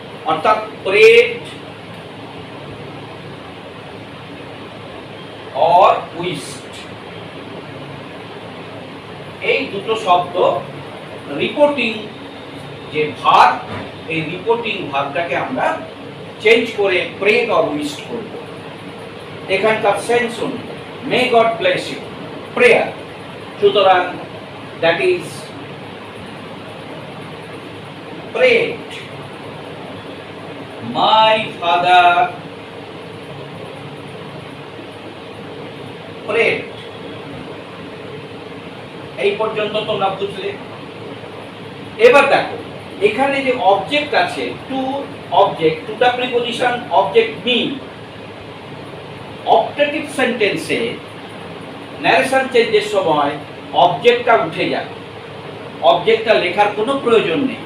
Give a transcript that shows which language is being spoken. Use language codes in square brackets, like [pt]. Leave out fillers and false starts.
[bn] অর্থাৎ [en] prayed or wished, [bn] এই দুটো শব্দ রিপোর্টিং যে ভার্ব, এই রিপোর্টিং ভার্বটাকে আমরা চেঞ্জ করে প্রেড অর উইশড করব। এখানকার সেন্স শুনুন, [en] may God bless you, [bn] prayer. সুতরাং [en] That is prayed my father prayed। [bn] এই পর্যন্ত তোমরা বুঝলে। এবার দেখো এখানে যে অবজেক্ট আছে, টু অবজেক্ট, টুটা প্রিপজিশন, অবজেক্ট মি। অপটেটিভ সেন্টেন্সে ন্যারেশন চেঞ্জের সময় অবজেক্টটা উঠে যায়, অবজেক্টটা লেখার কোনো প্রয়োজন নেই।